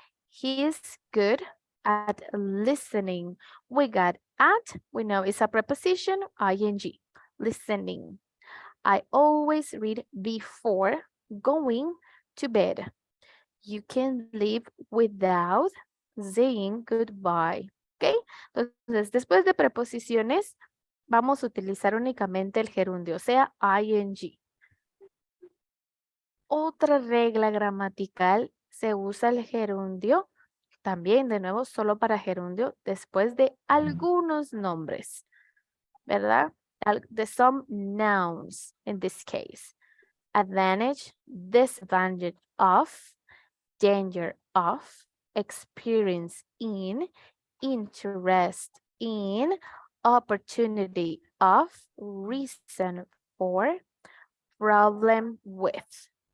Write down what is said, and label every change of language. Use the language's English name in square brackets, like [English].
[English] He is good at listening. We got at, we know it's a preposition, ing, listening. I always read before going to bed. You can live without saying goodbye. ¿Ok? [Spanish] Entonces, después de preposiciones, vamos a utilizar únicamente el gerundio, o sea, ing. Otra regla gramatical, se usa el gerundio, también de nuevo solo para gerundio, después de algunos nombres, ¿verdad? [English] De some nouns in this case. Advantage, disadvantage of, danger of, experience in, interest in, opportunity of, reason for, problem with.